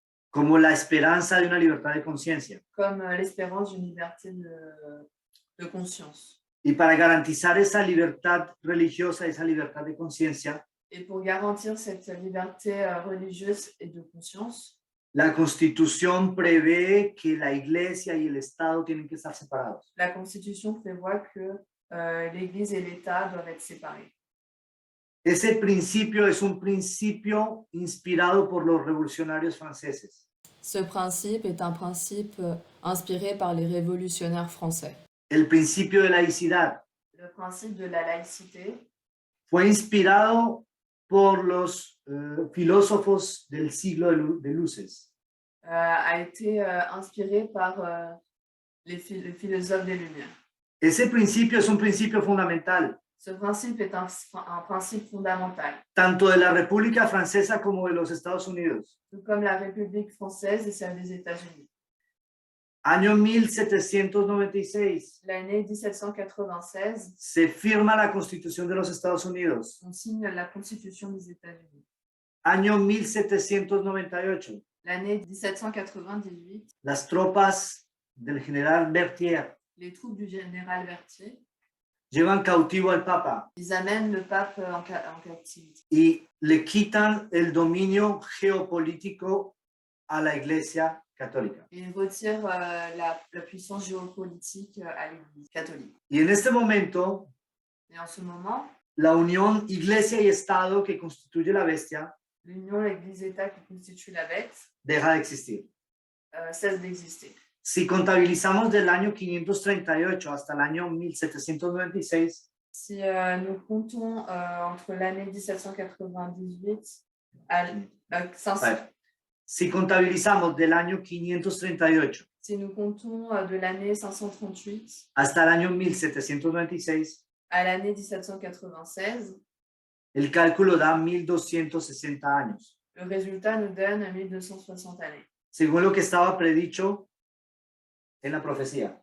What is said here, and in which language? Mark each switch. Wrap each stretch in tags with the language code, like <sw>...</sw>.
<es>Como la esperanza de una libertad de conciencia.</es> <fr>Comme l'espérance d'une liberté de conscience.</fr> <es>Y para garantizar esa libertad religiosa, esa libertad de conciencia,</es> <fr>Et pour garantir cette liberté religieuse et de conscience,</fr> <es>la Constitución prevé que la Iglesia y el Estado tienen que estar separados.</es> <fr>la Constitution prévoit que l'Église et l'État doivent être séparés.</fr> <es>Ese principio es un principio inspirado por los revolucionarios franceses.</es> <fr>Ce principe est un principe inspiré par les révolutionnaires français.</fr> <es>El principio de laicidad</es> <fr>Le principe de la laïcité</fr> <es>fue inspirado por los filósofos del siglo de luces.</es> <fr>a été inspiré par les philosophes des Lumières.</fr> <es>Ese principio es un principio fundamental,</es> <fr>Ce principe est un principe fondamental,</fr> <es>tanto de la República Francesa como de los Estados Unidos.</es> <fr>tout comme la République française et celle des États-Unis.</fr> <es>Año 1796,</es> <fr>L'année 1796,</fr> <es>se firma la Constitución de los Estados Unidos.</es> <fr>on signe la Constitution des États-Unis.</fr> <es>Año 1798,</es> <fr>L'année 1798,</fr> <es>las tropas del general Berthier</es> <fr>les troupes du général Berthier,</fr> <es>llevan cautivo al Papa</es> <fr>ils amènent le pape en captivité</fr> <es>y le quitan el dominio geopolítico a la Iglesia Católica.</es> <fr>et ils retirent la puissance géopolitique à l'Église catholique.</fr> <es>Y en este momento,</es> <fr>Et en ce moment,</fr> <es>la unión Iglesia y Estado que constituye la bestia</es> <fr>l'union, l'Église-État qui constitue la bête</fr> <es>deja de existir.</es> <fr>cesse d'exister.</fr> <es>Si contabilizamos del año 538 hasta el año 1796,</es> <fr>Si nous comptons entre l'année 1798 à 500,</fr> <es>si contabilizamos del año 538</es> <fr>si nous comptons de l'année 538</fr> <es>hasta el año 1796,</es> <fr>à l'année 1796,</fr> <es>el cálculo da 1260 años,</es> <fr>le résultat nous donne 1260 années.</fr> <es>según lo que estaba predicho en la profecía.</es>